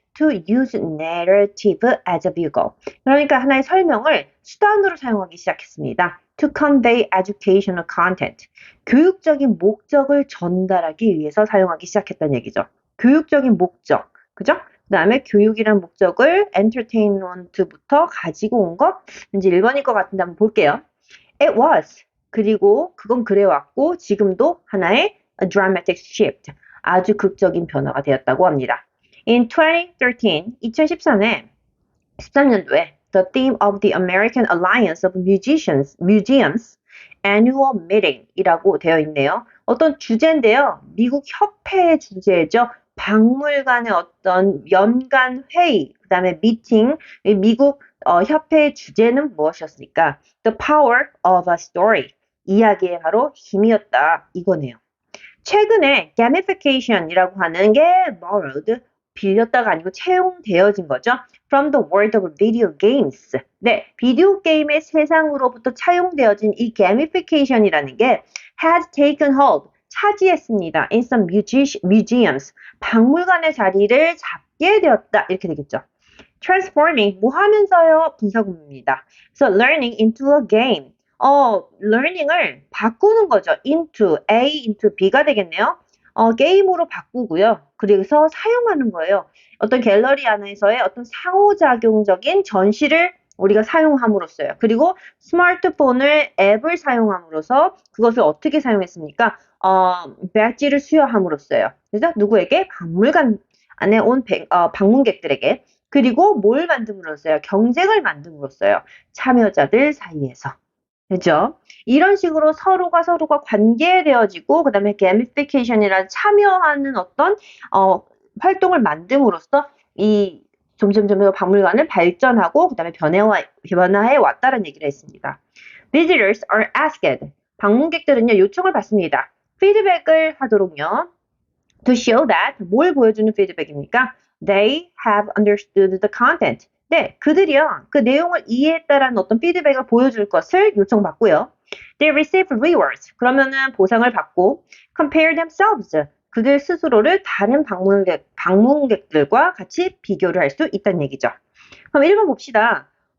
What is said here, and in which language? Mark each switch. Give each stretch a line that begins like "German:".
English: To use narrative as a vehicle.
Korean: 그러니까 하나의 설명을 수단으로 사용하기 시작했습니다.
English: To convey educational content.
Korean: 교육적인 목적을 전달하기 위해서 사용하기 시작했다는 얘기죠. 교육적인 목적. 그죠? 그 다음에 교육이라는 목적을 entertainment부터 가지고 온 것, 왠지 1번일 것 같은데 한번 볼게요.
English: It was.
Korean: 그리고 그건 그래왔고 지금도 하나의
English: a dramatic shift,
Korean: 아주 극적인 변화가 되었다고 합니다.
English: In 2013,
Korean: 13년도에
English: The theme of the American Alliance of Museums Annual Meeting
Korean: 이라고 되어 있네요. 어떤 주제인데요. 미국 협회의 주제죠. 박물관의 어떤 연간 회의, 그 다음에 미팅, 미국 협회의 주제는 무엇이었습니까?
English: The power of a story.
Korean: 이야기의 바로 힘이었다. 이거네요. 최근에 gamification이라고 하는 게 borrowed, 빌렸다가 아니고 채용되어진 거죠.
English: From the world of video games.
Korean: 네, 비디오 게임의 세상으로부터 차용되어진 이 gamification이라는 게
English: has taken hold,
Korean: 차지했습니다.
English: In some museums.
Korean: 박물관의 자리를 잡게 되었다. 이렇게 되겠죠. Transforming, 뭐 하면서요? 분사구문입니다.
English: So learning into a game.
Korean: learning을 바꾸는 거죠. into, A into B가 되겠네요. 게임으로 바꾸고요. 그래서 사용하는 거예요. 어떤 갤러리 안에서의 어떤 상호작용적인 전시를 우리가 사용함으로써요. 그리고 스마트폰을 앱을 사용함으로써 그것을 어떻게 사용했습니까? 배지를 수여함으로써요. 그래서 누구에게? 박물관 안에 온 방문객들에게. 그리고 뭘 만듦으로써요? 경쟁을 만듦으로써요. 참여자들 사이에서. 그죠? 이런 식으로 서로가 관계되어지고 그다음에 gamification이라는 참여하는 어떤 활동을 만듦으로써 이 점점 박물관을 발전하고 그다음에 변화해 왔다는 얘기를 했습니다.
English: Visitors are asked.
Korean: 방문객들은요 요청을 받습니다. 피드백을 하도록요.
English: To show that
Korean: 뭘 보여주는 피드백입니까?
English: They have understood the content.
Korean: 네, 그들이요. 그 내용을 이해했다라는 어떤 피드백을 보여줄 것을 요청받고요.
English: They receive rewards.
Korean: 그러면은 보상을 받고
English: compare themselves.
Korean: 그들 스스로를 다른 방문객들과 같이 비교를 할 수 있다는 얘기죠. 그럼 1번 봅시다.